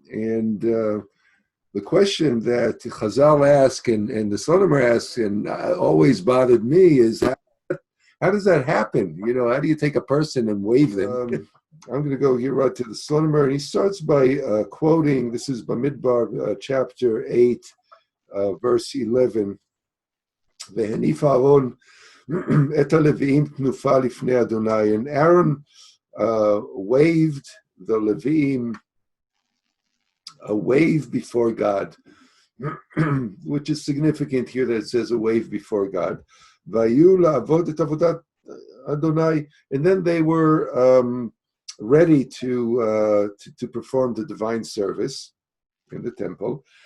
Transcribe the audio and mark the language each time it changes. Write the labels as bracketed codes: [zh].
[en] And the question that Chazal asked and the Slonimer asked, and always bothered me, is how does that happen? How do you take a person and wave them? I'm going to go here right to the Slonimer, and he starts by quoting, this is Bamidbar, chapter 8, verse 11. [he] והניף אהרון את הלוויים תנופה לפני אדוני. [en] And Aaron waved the Leviim a wave before God, which is significant here that it says a wave before God. [he] והיו לעבוד את עבודת אדוני, [en] and then they were ready to perform the divine service in the temple.